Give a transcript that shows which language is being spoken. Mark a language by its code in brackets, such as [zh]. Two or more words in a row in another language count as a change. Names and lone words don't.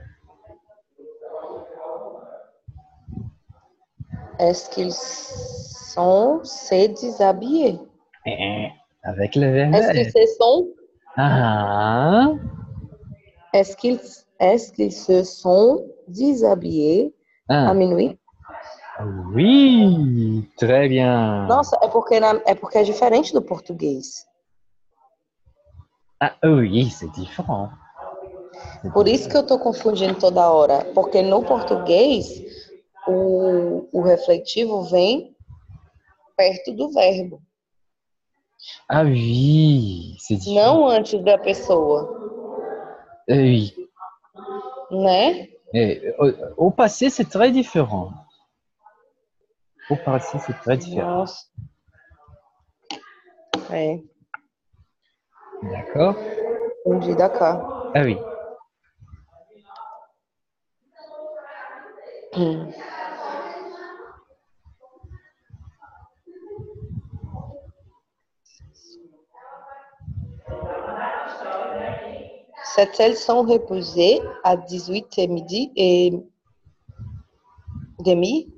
[fr] Est-ce qu'ils sont se déshabillés? Avec le verbe Est-ce qu'ils être. se sont? Ah. Est-ce qu'ils se sont déshabillés à minuit? Oui, très bien. [pt] Nossa, é porque é diferente do português. [fr] Ah oui, c'est différent. [pt] Por isso que eu tô confundindo toda hora. Porque no português, o refletivo vem perto do verbo. [fr] Ah oui, c'est différent. [pt] Não antes da pessoa. [fr] Oui. [pt] Né? [fr] Et au passé, c'est très différent. Au passé, c'est très différent. [pt] Nossa. É, [fr] D'accord? [pt] entendi, [fr] d'accord. Ah oui. Hum. Ces ailes sont reposées à 18h et demi.